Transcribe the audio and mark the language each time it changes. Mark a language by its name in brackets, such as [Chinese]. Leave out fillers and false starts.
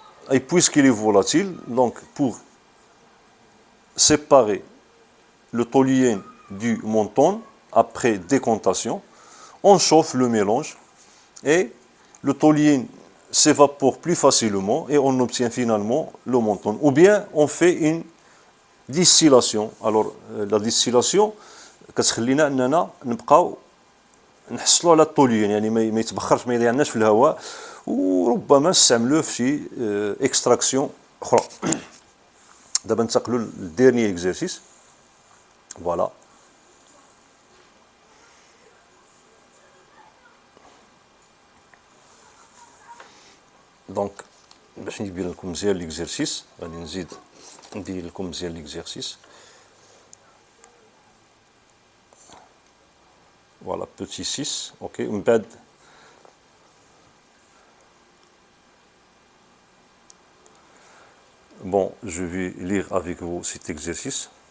[French] Et puisqu'il est volatile, donc pour séparer le toluène du monton après décontation, on chauffe le mélange et le toluène s'évapore plus facilement et on obtient finalement le monton. Ou bien on fait une distillation. [Arabic] Alors la distillation كتخلينا اننا نبقاو نحصلوا على التوليين يعني ما يتبخرش ما يضيعناش في الهواء وربما نستعملوه في شي اكستراكسيون اخرى. دابا ننتقلوا للديرني اكزرسيس. فوالا دونك باش ندير لكم مزيان ليكزرسيس غادي نزيد ندير لكم مزيان ليكزرسيس. [French] Voilà, petit 6, ok, bon, je vais lire avec vous cet exercice.